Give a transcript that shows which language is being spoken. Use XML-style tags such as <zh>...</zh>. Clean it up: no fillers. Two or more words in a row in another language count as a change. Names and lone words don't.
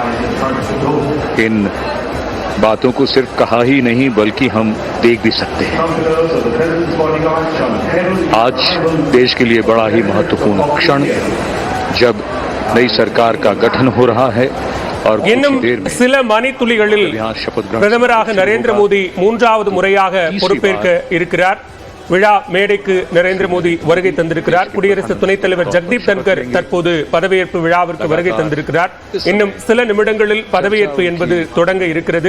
<hi>इन बातों को सिर्फ कहा ही नहीं बल्कि हम देख भी सकते हैं। आज देश के लिए बड़ा ही महत्वपूर्ण क्षण, जब नई सरकार का गठन हो रहा है और</hi> <ta>இன்னும் சில மணித்துளிகளில் பிரதமராக நரேந்திர மோடி மூன்றாவது முறையாக பொறுப்பேற்க இருக்கிறார். விழா மேடைக்கு நரேந்திர மோடி வருகை தந்திருக்கிறார். குடியரசு துணைத் தலைவர் ஜெகதீப் தன்கர் தற்போது பதவியேற்பு விழாவிற்கு வருகை தந்திருக்கிறார். இன்னும் சில நிமிடங்களில் பதவியேற்பு என்பது தொடங்க இருக்கிறது.</ta>